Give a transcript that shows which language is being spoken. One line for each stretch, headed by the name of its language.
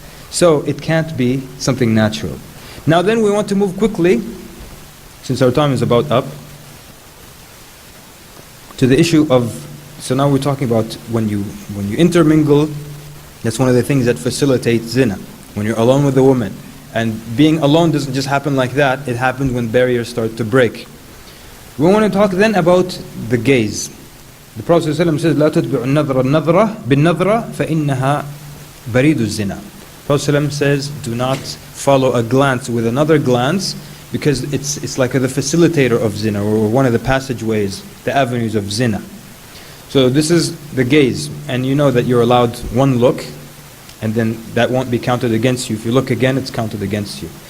English: So it can't be something natural. Now then we want to move quickly, since our time is about up, to the issue of, so now we're talking about when you intermingle, that's one of the things that facilitates zina. When you're alone with a woman. And being alone doesn't just happen like that, it happens when barriers start to break. We want to talk then about the gaze. The Prophet ﷺ says,
Arabic: لا تتبع النظرة النظرة بالنظرة فإنها بريد الزنا.
English: The Prophet ﷺ says, do not follow a glance with another glance, because it's like the facilitator of zina, or one of the passageways, the avenues of zina. So this is the gaze, and you know that you're allowed one look, and then that won't be counted against you. If you look again, it's counted against you.